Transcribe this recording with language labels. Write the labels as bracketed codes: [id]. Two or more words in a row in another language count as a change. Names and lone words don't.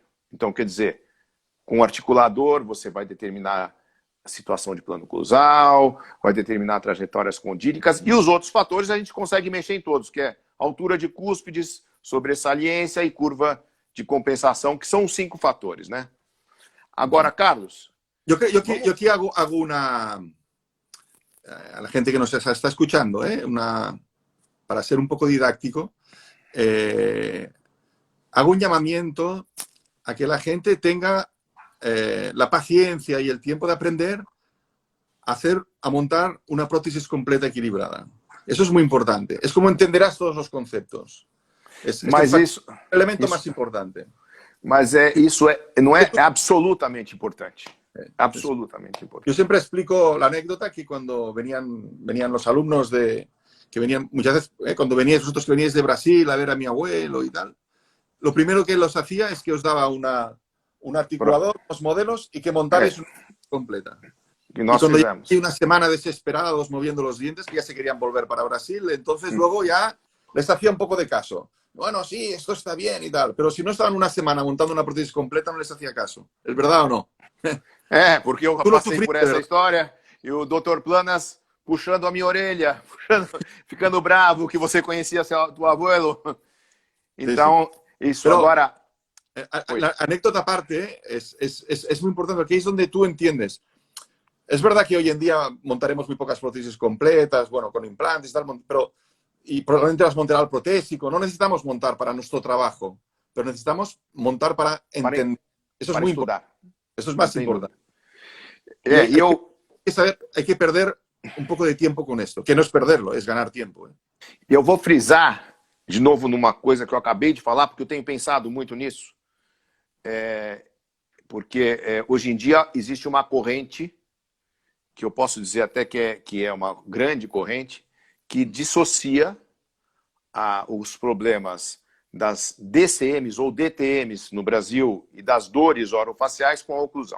[pt] Então, quer dizer, com o articulador, você vai determinar a situação de plano oclusal, vai determinar trajetórias condílicas, e os outros fatores a gente consegue mexer em todos, que é altura de cúspides, sobressalência e curva de compensação, que são os 5 fatores, né? Agora, Carlos... [es] Yo aquí hago una... A la gente que nos está escuchando, para ser un poco didáctico, hago un llamamiento a que la gente tenga la paciencia y el tiempo de aprender a montar una prótesis completa equilibrada. Eso es muy importante. Es como entenderás todos los conceptos. Es el elemento más importante. [pt] Mas isso não é absolutamente importante. Absolutamente importante. [es] Yo siempre explico la anécdota que cuando venían los alumnos que venían muchas veces, cuando veníais vosotros que veníais de Brasil a ver a mi abuelo y tal, lo primero que los hacía es que os daba un articulador, unos modelos y que montarais una completa. Y cuando llevan una semana desesperados moviendo los dientes, que ya se querían volver para Brasil, entonces luego ya les hacía un poco de caso. Bueno, sí, esto está bien y tal, pero si no estaban una semana montando una prótesis completa, no les hacía caso. ¿Es verdad o no? [pt] Porque eu passei por essa história e o Dr. Planas puxando a minha orelha, ficando bravo que você conhecia [es] tu abuelo. [pt] Então, isso pero, agora... [es] La anécdota aparte es muy importante porque ahí es donde tú entiendes. Es verdad que hoy en día montaremos muy pocas prótesis completas, bueno, con implantes y tal, y probablemente las montará el protésico. No necesitamos montar para nuestro trabajo, pero necesitamos montar para entender. Eso es muy importante. Eso es más importante. Hay que perder un poco de tiempo con esto, que no es perderlo, es ganar tiempo. [pt] Eu vou frisar de novo numa coisa que eu acabei de falar, porque eu tenho pensado muito nisso. Porque hoje em dia existe uma corrente, que eu posso dizer até que é uma grande corrente, que dissocia os problemas das DCMs ou DTMs no Brasil e das dores orofaciais com a oclusão.